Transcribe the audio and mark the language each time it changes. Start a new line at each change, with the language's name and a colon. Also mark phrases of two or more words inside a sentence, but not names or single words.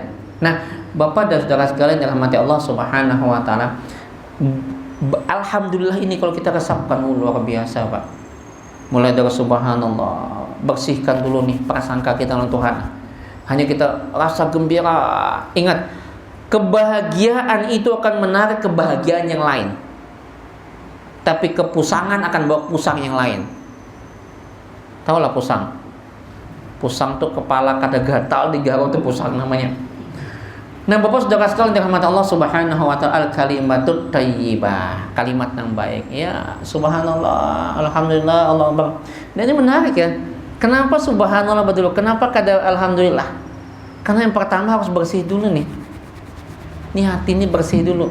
Indonesian: Nah, Bapak dan saudara sekalian yang dirahmati Allah
Arabic: سبحانه وتعالى,
Indonesian: alhamdulillah ini kalau kita resapkan luar biasa, Pak. Mulai dari subhanallah, bersihkan dulu nih prasangka kita dengan Tuhan. Hanya kita rasa gembira. Ingat, kebahagiaan itu akan menarik kebahagiaan yang lain. Tapi kepusangan akan bawa pusang yang lain. Tahu lah pusang. Pusang tuh kepala kada gatal digaruk tuh pusang namanya. Nah, Bapak Saudara sekalian dirahmati Allah
Arabic: سبحانه وتعالى, الكلمات الطيبة,
Indonesian: kalimat yang baik. Ya, subhanallah, alhamdulillah,
Arabic: الله أكبر.
Indonesian: Dan ini menarik ya. Kenapa subhanallah betul? Kenapa kada alhamdulillah? Karena yang pertama harus bersih dulu nih. Ini hati ini bersih dulu.